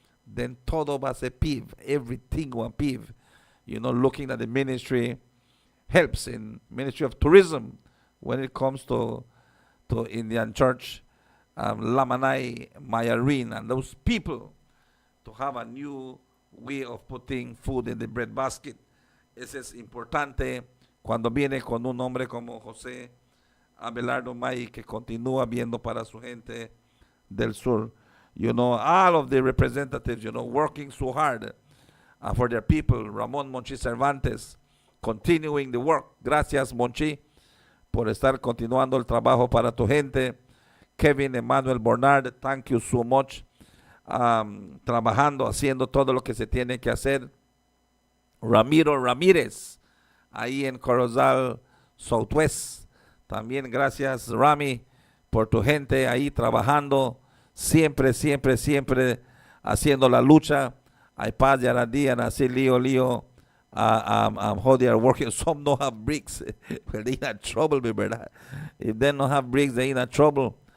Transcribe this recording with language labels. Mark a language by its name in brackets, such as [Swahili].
[English] Then [Spanish] todo va a ser [English] pave, everything will pave. Looking at the ministry helps in Ministry of Tourism when it comes to Indian Church, Lamanai, Mayarin, and those people to have a new way of putting food in the bread basket. [Spanish] Ese es importante cuando viene con un hombre como José Abelardo May, que continúa viendo para su gente del sur. [English] All of the representatives, working so hard for their people. Ramón Monchi Cervantes, continuing the work. [Spanish] Gracias, Monchi, por estar continuando el trabajo para tu gente. Kevin Emmanuel Bernard, [English] thank you so much. [Spanish] Trabajando, haciendo todo lo que se tiene que hacer. Ramiro Ramírez, ahí en Corozal Southwest. También gracias, Rami, por tu gente ahí trabajando. Siempre, siempre, siempre haciendo la lucha. Hay paz y aradía, así lío. [English] How they are working. Some don't have bricks. Well, they in trouble, [Spanish] ¿verdad? [English] If they don't have bricks, they in trouble.